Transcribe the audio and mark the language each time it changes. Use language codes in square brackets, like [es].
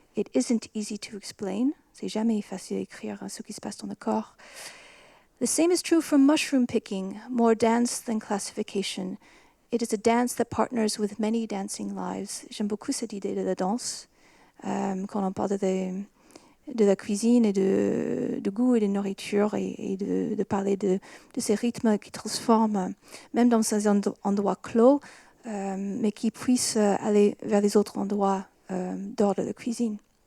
[en] It isn't easy to explain. [fr] C'est jamais facile d'écrire ce qui se passe dans le corps. [en] The same is true from mushroom picking, more dance than classification. It is a dance that partners with many dancing lives. [fr] J'aime beaucoup cette idée de la danse, quand on parle de la cuisine et de goût et de nourriture, et de parler de ces rythmes qui transforment, même dans ces endroits clos, mais qui puissent aller vers les autres endroits dehors de la cuisine.